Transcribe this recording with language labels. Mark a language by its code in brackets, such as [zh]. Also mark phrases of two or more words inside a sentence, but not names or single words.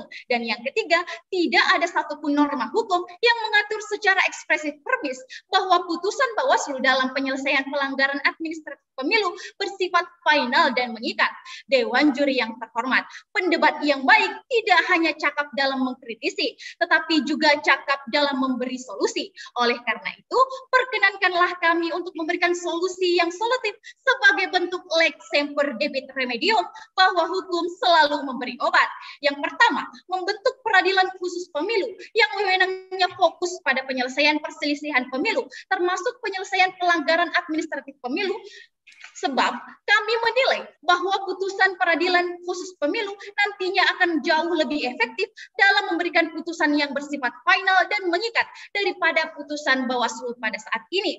[id] Dan yang ketiga, tidak ada satupun norma hukum yang mengatur secara [la] ekspresif verbis [id] bahwa putusan Bawaslu dalam penyelesaian pelanggaran administratif pemilu bersifat final dan mengikat. Dewan Juri yang terhormat, pendebat yang baik tidak hanya cakap dalam mengkritisi, tetapi juga cakap dalam memberi solusi. Oleh karena itu, perkenankanlah kami untuk memberikan solusi yang solutif sebagai bentuk [la] lex semper debit remedium, [id] bahwa hukum selalu memberi obat. Yang pertama, membentuk peradilan khusus pemilu yang wewenangnya fokus pada penyelesaian perselisihan pemilu, termasuk penyelesaian pelanggaran administratif pemilu. Sebab kami menilai bahwa putusan peradilan khusus pemilu nantinya akan jauh lebih efektif dalam memberikan putusan yang bersifat final dan mengikat daripada putusan Bawaslu pada saat ini.